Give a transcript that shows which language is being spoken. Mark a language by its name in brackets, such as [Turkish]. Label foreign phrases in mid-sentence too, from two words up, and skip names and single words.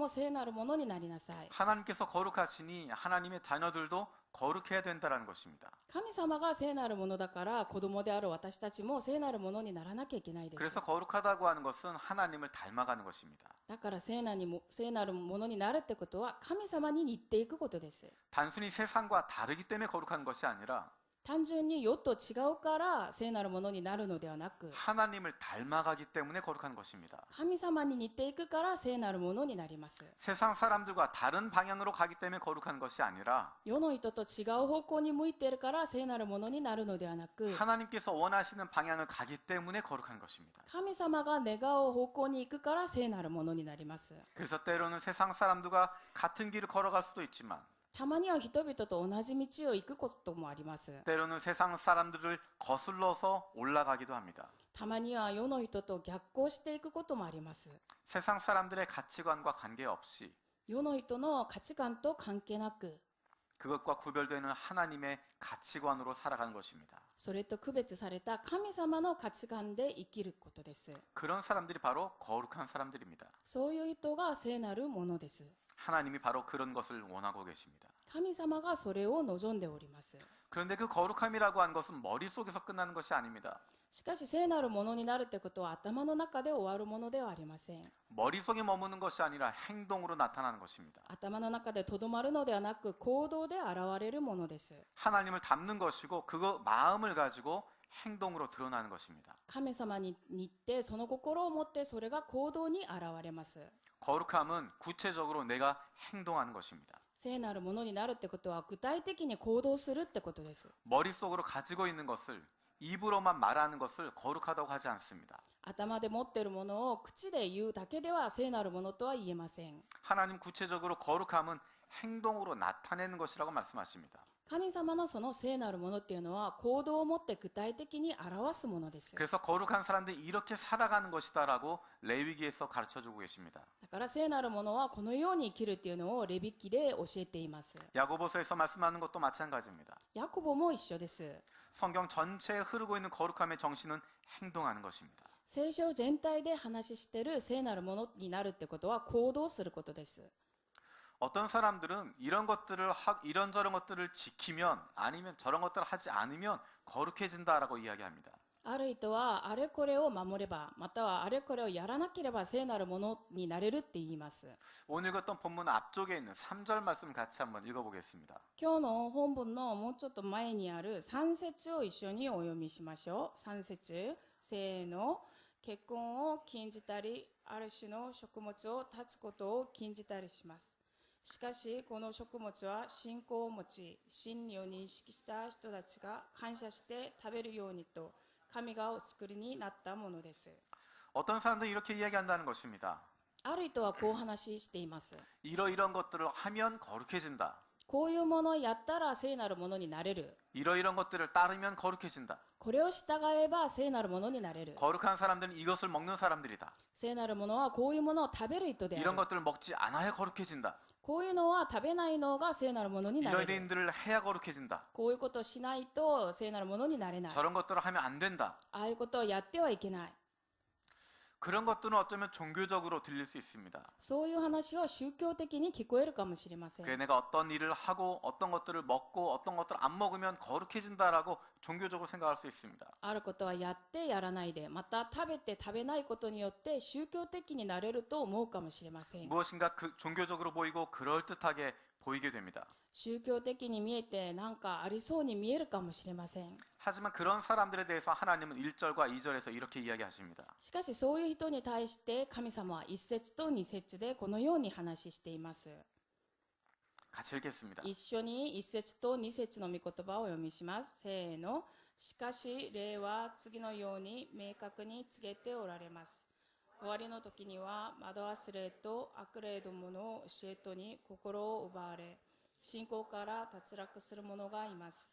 [Korean] 하나님께서 거룩하시니 하나님의 자녀들도 거룩해야 된다라는 것입니다. [Japanese] 神様が聖なるものだから子供である私たちも聖なるものにならなきゃいけないです。 [Korean] 그래서 거룩하다고 하는 것은 하나님을 닮아가는 것입니다. [Japanese] だから聖なるものになるってことは神様に似ていくことです。 [Korean] 단순히 세상과 다르기 때문에 거룩한 것이 아니라 [Japanese] 単純に世と違うから聖なるものになるのではなく、 [Korean] 하나님을 닮아가기 때문에 거룩한 것입니다. [Japanese] 神様に似ていくから聖なるものになります。 [Korean] 세상 사람들과 다른 방향으로 가기 때문에 거룩한 것이 아니라 [Japanese] 世の人と違う方向に向いているから聖なるものになるのではなく、 [Korean] 하나님께서 원하시는 방향을 가기 때문에 거룩한 것입니다. [Japanese] 神様が願う方向に行くから聖なるものになります。 [Korean] 그래서 때로는 세상 사람들과 같은 길을 걸어갈 수도 있지만 [Japanese] たまには人々と同じ道を行くこともあります。 [Korean] 때로는 세상 사람들을 거슬러서 올라가기도 합니다. [Japanese] たまには世の人と逆行していくこともあります。 [Korean] 세상 사람들의 가치관과 관계없이 [Japanese] 世の人の価値観と関係なく、 [Korean] 그것과 구별되는 하나님의 가치관으로 살아가는 것입니다. [Japanese] それと区別された神様の価値観で生きることです。 [Korean] 그런 사람들이 바로 거룩한 사람들입니다. [Japanese] そういう人が聖なるものです。 [Korean] 하나님이 바로 그런 것을 원하고 계십니다. [Japanese] 神様がそれを望んでおります。 [Korean] 그런데 그 거룩함이라고 하는 것은 머릿속에서 끝나는 것이 아닙니다. [Japanese] しかし聖なるものになるってことは頭の中で終わるものではありません。 [Korean] 머릿속에 머무는 것이 아니라 행동으로 나타나는 것입니다. [Japanese] 頭の中でとどまるのではなく行動で現れるものです。 [Korean] 하나님을 닮는 것이고 그거 마음을 가지고 행동으로 드러나는 것입니다. [Japanese] 神様に似てその心を持ってそれが行動に現れます。 [Korean] 거룩함은 구체적으로 내가 행동하는 것입니다. [Japanese] 聖なるものになるってことは具体的に行動するってことです。 [Korean] 머릿속으로 가지고 있는 것을 입으로만 말하는 것을 거룩하다고 하지 않습니다. [Japanese] 頭で持っているものを口で言うだけでは聖なるものとは言えません。 [Korean] 하나님 구체적으로 거룩함은 행동으로 나타내는 것이라고 말씀하십니다. [Japanese] 神様のその聖なるものっていうのは行動をもって具体的に表すものです。 [Korean] 그래서 거룩한 사람들이 이렇게 살아가는 것이다라고 레위기에서 가르쳐주고 계십니다. [Japanese] だから聖なるものはこのように生きるっていうのをレビ記で教えています。 [Korean] 야고보서에서 말씀하는 것도 마찬가지입니다. [Japanese] ヤコボも一緒です。 [Korean] 성경 전체에 흐르고 있는 거룩함의 정신은 행동하는 것입니다. [Japanese] 聖書全体で話している聖なるものになるってことは行動することです。 [Korean] 어떤 사람들은 이런저런 것들을 지키면 아니면 저런 것들을 하지 않으면 거룩해진다라고 이야기합니다. [Japanese] ある人はあれこれを守ればまたはあれこれをやらなければ聖なるものになれるって言います。 [Korean] 오늘 읽었던 본문 앞쪽에 있는 3절 말씀 같이 한번 읽어보겠습니다. [Japanese] 今日の本文のもうちょっと前にある3節を一緒にお読みしましょう。3節、せーの。結婚を禁じたりある種の食物を断つことを禁じたりします。しかしこの食物は信仰を持ち真理を認識した人たちが感謝して食べるようにと神がお作りになったものです。 [Korean] 어떤 사람들은 이렇게 이야기한다는 것입니다. [Japanese] ある人はこう話しています。 [Korean] 이러이런 것들을 하면 거룩해진다. [Japanese] こういうものをやったら聖なるものになれる。 [Korean] 이러이런 것들을 따르면 거룩해진다. [Japanese] これを従えば聖なるものになれる。 [Korean] 거룩한 사람들은 이것을 먹는 사람들이다. [Japanese] 聖なるものはこういうものを食べる人であ [Korean] 이런 [Japanese] る。 [Korean] 것들을 먹지 않아야 거룩해진다. [Japanese] こういうのは食べないのが聖なるものになれ [Korean] 이런 [Japanese] る。 [Korean] 일들을 해야 거룩해진다. [Japanese] こういうことをしないと聖なるものになれない。 [Korean] 저런 것들을 하면 안 된다. [Japanese] ああいうことをやってはいけない。 [Korean] 그런 것들은 어쩌면 종교적으로 들릴 수 있습니다. [Japanese] そういう話は宗教的に聞こえるかもしれません。 [Korean] 그래 내가 어떤 일을 하고 어떤 것들을 먹고 어떤 것들을 안 먹으면 거룩해진다라고 종교적으로 생각할 수 있습니다. [Japanese] あることはやってやらないで、また食べて食べないことによって宗教的になれると思うかもしれません。 [Korean] 무엇인가 종교적으로 보이고 그럴듯하게 보이게 됩니다. [Japanese] 宗教的に見えてなんかありそうに見えるかもしれません。 [Korean] 하지만 그런 사람들에 대해서 하나님은 1절과 2절에서 이렇게 이야기하십니다. [Japanese] しかしそういう人に対して神様は1節と2節でこのように話しています。 [Korean] 같이 읽겠습니다. [Japanese] 一緒に1節と2節の御言葉をお読みします。せーの。しかし霊は次のように明確に告げておられます。終わりの時には惑わす霊と悪霊どもの教えとに心を奪われ、信仰から脱落する者がいます。